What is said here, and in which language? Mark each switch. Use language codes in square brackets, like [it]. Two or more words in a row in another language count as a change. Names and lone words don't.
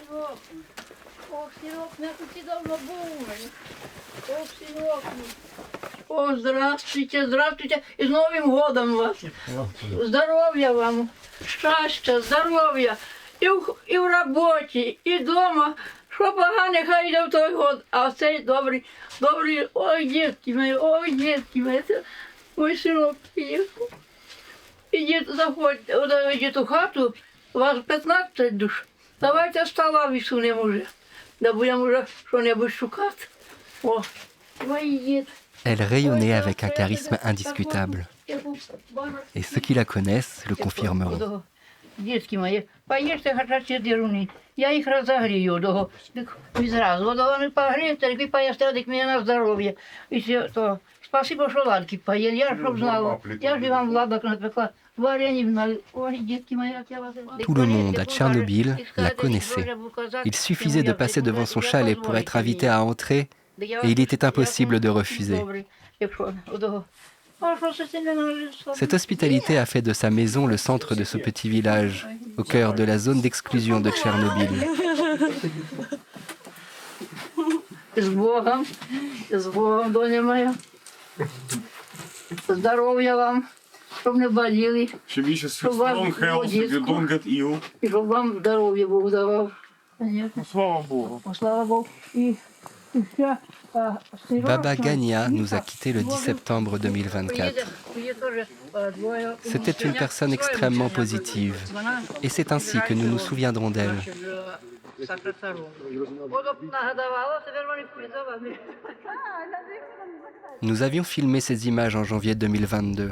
[ru] Ох, сынок, ты давно был. Ох, сынок. О, здравствуйте, здравствуйте. И с Новым годом вас. Здоровья вам, счастья, здоровья. [uk] І в роботі, і вдома. Що погане, хай йде в той год. А цей добрий, ой, дітки мої, це мій синок приїхав. Ідіть, заходьте, ідіть у хату, у вас 15 душ. Давайте стола висунемо вже, да будемо вже що-небудь шукати. О, ідіть. [fr] Elle rayonnait avec un charisme indiscutable. Et ceux qui la connaissent le confirmeront. [uk] Дітки мої, поїжте хоча ці деруни. Я їх розогрію, відразу. Вони погрієте, і поїсте, так мені на здоров'я. І все, то спасибо, що ладки поїли, я щоб знала. Я ж вам ладок напекла, варенье. Ой, дітки мої, як я вас... [fr] Tout le monde à Tchernobyl la connaissait. Il suffisait de passer devant son chalet pour être invité à entrer, et il était impossible de refuser. Cette hospitalité a fait de sa maison le centre de ce petit village, au cœur de la zone d'exclusion de Tchernobyl. [uk] З Богом, доня моя. Здоров'я вам, щоб не боліли. Щоб вам і щоб вам здоров'я Бог давав. Слава Богу. Слава Богу. [fr] Baba Gania nous a quittés le 10 septembre 2024. C'était une personne extrêmement positive, et c'est ainsi que nous nous souviendrons d'elle. Nous avions filmé ces images en janvier 2022.